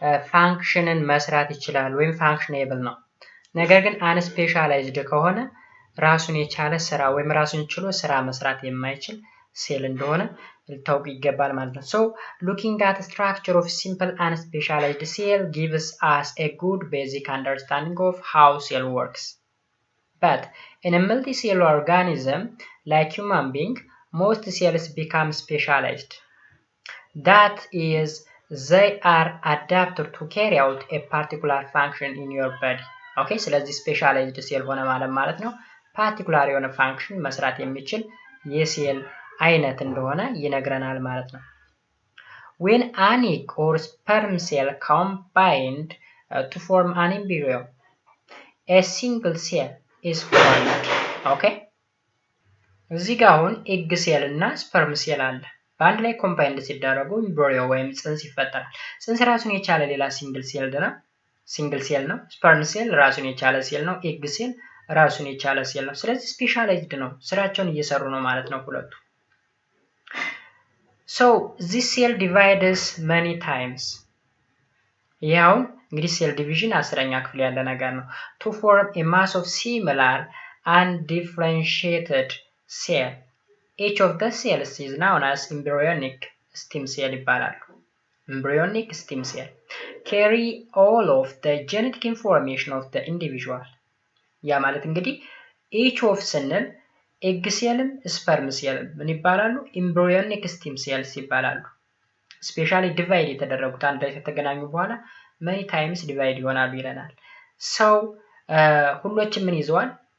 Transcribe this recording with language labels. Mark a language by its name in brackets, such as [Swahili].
[Amharic] ፋንክሽንን መስራት ይችላል ወይም ፋንክሽኔብል ነው። ነገር ግን አንስፔሻላይዝድ ከሆነ ራሱን የቻለ ስራ ወይም ራሱን ችሎ ስራ መስራት የማይችል ሴል እንደሆነ ልታውቁ ይገባል ማለት ነው። [English] so looking at the structure of simple unspecialized cell gives us a good basic understanding of how cell works. But in a multicellular organism like human being, most cells become specialized. That is, they are adapted to carry out a particular function in your body. [Amharic] Okay, ስለዚህ ስፔሻላይዝድ ሴል ሆነ ማለት ነው ፓርቲኩላር የሆነ ፋንክሽን መስራት የሚችል የሴል አይነት እንደሆነ ይነግረናል ማለት ነው። [English] when an egg or sperm cell combined to form an embryo, a single cell is formed. [Amharic] okay እዚህ ጋር አሁን ኤግ ሴል እና ስፐርም ሴል አለ። በአንድ ላይ ኮምባይንድ ሲደረጉ ኤምብሪዮ ወይም ጽንስ ይፈጠራል። ጽንስ ራሱን የቻለ ሌላ ሲንግል ሴል ነው። ስፐርም ሴል ራሱን የቻለ ሴል ነው። ኤግ ሴል ራሱን የቻለ ሴል ነው። ስለዚህ ስፔሻላይዝድ ነው፣ ስራቸውን እየሰሩ ነው ማለት ነው ሁለቱ። [English] so this cell divides many times. [Amharic] ይሄው እንግዲህ ሴል ዲቪዥን 10ኛ ክፍል ያለ ነገር ነው። [English] to form a mass of similar undifferentiated cell. Each of the cells is known as embryonic stem cell [Amharic] ይባላሉ። [English] embryonic stem cell carry all of the genetic information of the individual. [Amharic] ያ ማለት እንግዲህ [English] each of [Amharic] ስንል ኤግ ሴልም ስፐርም ሴልም ምን ይባላሉ? ኤምብሪዮኒክ ስቴም ሴልስ ይባላሉ። ስፔሻሊ ዲቫይድ የተደረጉት አንድ ላይ ከተገናኙ በኋላ መኒ ታይምስ ዲቫይድ ይሆናሉ ይለናል። ሰው ሁሎችም ምን ይዘዋል?